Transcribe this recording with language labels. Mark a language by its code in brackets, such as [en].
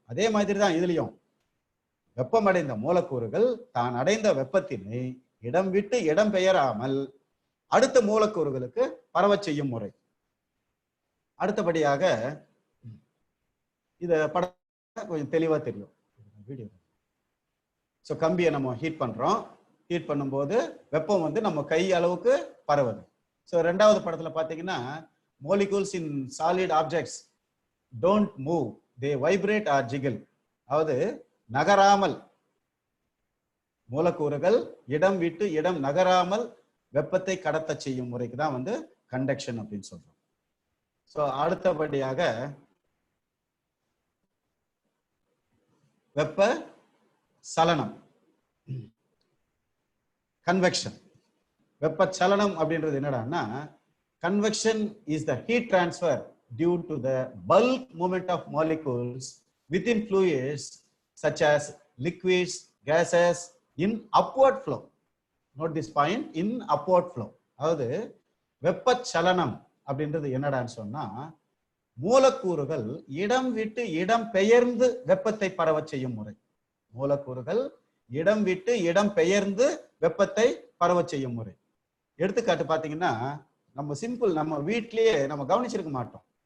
[ta] அதே மாதிரி தான் இதுலயும் வெப்பமடைந்த மூலக்கூறுகள் தான் அடைந்த வெப்பத்தினை இடம் விட்டு இடம் பெயராமல் அடுத்த மூலக்கூறுகளுக்கு பரவ செய்யும் முறை. அடுத்தபடியாக இத படம் கொஞ்சம் தெளிவா தெரியும் வீடியோ. ஸோ கம்பியை நம்ம ஹீட் பண்றோம், ஹீட் பண்ணும்போது வெப்பம் வந்து நம்ம கை அளவுக்கு பரவுது. ஸோ 2வது படத்துல பாத்தீங்கன்னா [en] molecules in solid objects don't move, they vibrate or jiggle. [ta] அதாவது நகராமல் மூலக்கூறுகள் இடம் விட்டு இடம் நகராமல் வெப்பத்தை கடத்த செய்யும் முறைக்கு தான் வந்து கண்டக்ஷன் அப்படின்னு சொல்றோம். ஸோ அடுத்தபடியாக வெப்ப சலனம், கன்வெக்ஷன். வெப்ப சலனம் அப்படின்றது என்னடான்னா, [en] Convection is the heat transfer due to the bulk movement of molecules within fluids such as liquids, gases in upward flow. Note this point, in upward flow. [ta] அதாவது வெப்ப சலனம் அப்படின்றது என்னடான்னு சொன்னா, மூலக்கூறுகள் இடம் விட்டு இடம் பெயர்ந்து வெப்பத்தை பரவ செய்யும் முறை. மூலக்கூறுகள் இடம் விட்டு இடம் பெயர்ந்து வெப்பத்தை பரவ செய்யும் முறை. எடுத்துக்காட்டு பாத்தீங்கன்னா, நம்ம சிம்பிள், நம்ம வீட்லயே நம்ம கவனிச்சிருக்க மாட்டோம்.